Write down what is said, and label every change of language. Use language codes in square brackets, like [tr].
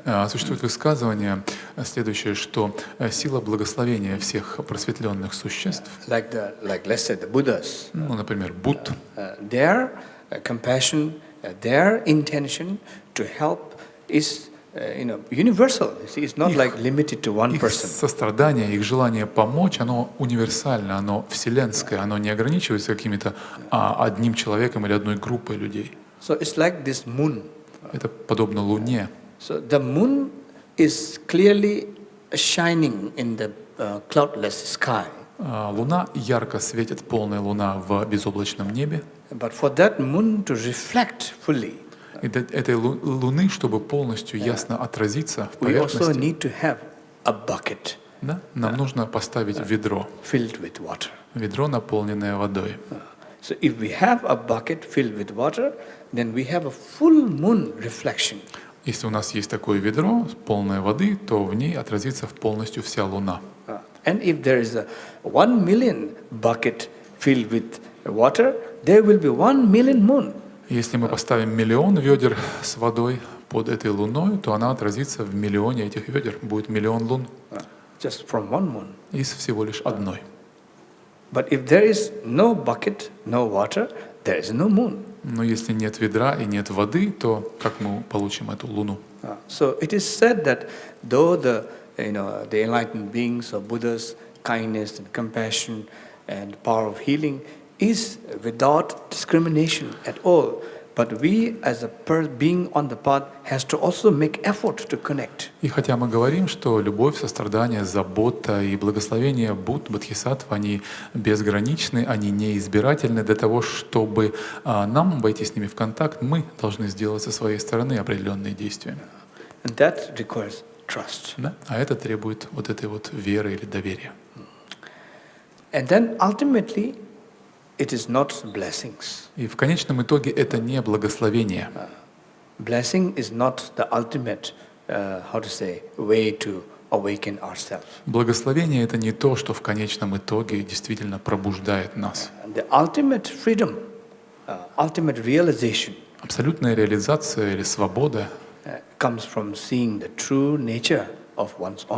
[ru] Существует высказывание следующее, что сила благословения всех просветленных существ, [en] like let's say the Buddhas, [ru] например, Будд, [en] their compassion, their intention to help is universal. It's not like limited to one person. [ru] Их сострадание, их желание помочь, оно универсально, оно вселенское, оно не ограничивается каким-то одним человеком или одной группой людей. [en] So it's like this moon. [ru] Это подобно Луне. [en] So the moon is clearly shining in the cloudless sky. [ru] Луна ярко светит, полная луна в безоблачном небе. [en] But for that moon to reflect fully, [ru] и этой луны, чтобы полностью ясно отразиться в [en] we also [ru] поверхности, [en] need to have a bucket, [ru] нам нужно поставить ведро, [en] filled with water. [ru] Ведро, наполненное водой. [en] So if we have a bucket filled with water, then we have a full moon reflection. [ru] Если у нас есть такое ведро, полное воды, то в ней отразится полностью вся луна. [en] And if there is a 1 million bucket filled with water, there will be 1 million moon. [ru] Если мы поставим миллион ведер с водой под этой луной, то она отразится в миллионе этих ведер. Будет миллион лун. [en] Just from one moon. [ru] Из всего лишь одной. [en] But if there is no bucket, no water, there is no moon. [ru] Но если нет ведра и нет воды, то как мы получим эту луну? [en] So it is said that though the enlightened beings or Buddha's kindness and compassion and power of healing is without discrimination at all, but we as a being on the path has to also make effort to connect. [ru] И хотя мы говорим, что любовь, сострадание, забота и благословение Будд, Бодхисаттв, они безграничны, они неизбирательны для того, чтобы нам войти с ними в контакт, мы должны сделать со своей стороны определенные действия. [en] And that requires trust. [ru] Да? А это требует вот этой вот веры или доверия. [en] And then ultimately it is not blessings. [ru] И в конечном итоге это не благословение. [en] Blessing is not the ultimate, way to awaken ourselves. [ru] Благословение — это не то, что в конечном итоге действительно пробуждает нас. [en] The ultimate freedom, ultimate realization, [ru] абсолютная реализация или свобода [en] comes from seeing the true nature of one's own